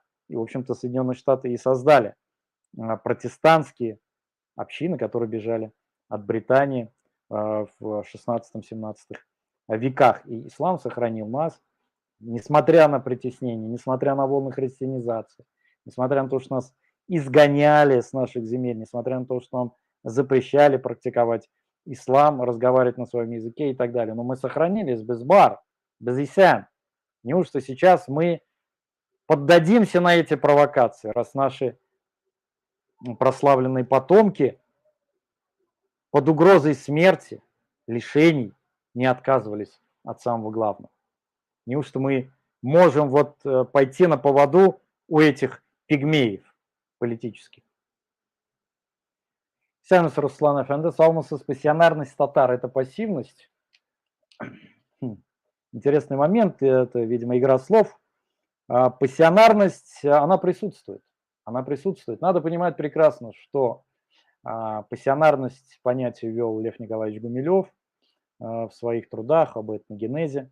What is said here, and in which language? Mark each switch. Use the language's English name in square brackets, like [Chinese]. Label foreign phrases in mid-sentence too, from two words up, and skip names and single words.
[Russian] И, в общем-то, Соединенные Штаты и создали протестантские общины, которые бежали от Британии в 16-17 веках. И ислам сохранил нас, несмотря на притеснение, несмотря на волны христианизации, несмотря на то, что нас изгоняли с наших земель, несмотря на то, что нам запрещали практиковать ислам, разговаривать на своем языке и так далее. Но мы сохранились [Tatar] без бар, без исян. [Russian] Неужто сейчас мы поддадимся на эти провокации, раз наши прославленные потомки под угрозой смерти, лишений не отказывались от самого главного? Неужто мы можем вот пойти на поводу у этих пигмеев политических? Сянус Руслан Эфенде, салмусыз пассионарность татар – это пассивность? Интересный момент, это, видимо, игра слов. Пассионарность, она присутствует. Она присутствует. Надо понимать прекрасно, что пассионарность понятие ввел Лев Николаевич Гумилев в своих трудах об этногенезе.